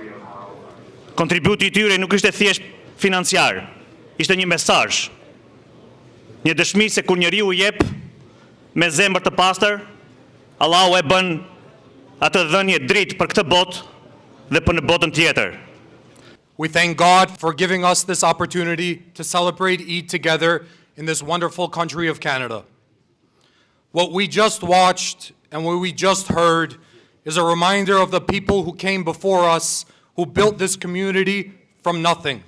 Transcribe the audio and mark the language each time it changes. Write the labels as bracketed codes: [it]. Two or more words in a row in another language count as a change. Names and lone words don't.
[sq] Kontributi i tyre nuk ishte thjesht financiar, ishte një mesazh. Një dëshmi se kur njeriu jep me zemër të pastër, Allahu e bën atë dhënie dritë për këtë botë dhe për në botën tjetër. [en] We thank God for giving us this opportunity to celebrate Eid together in this wonderful country of Canada. What we just watched and what we just heard is a reminder of the people who came before us, who built this community from nothing.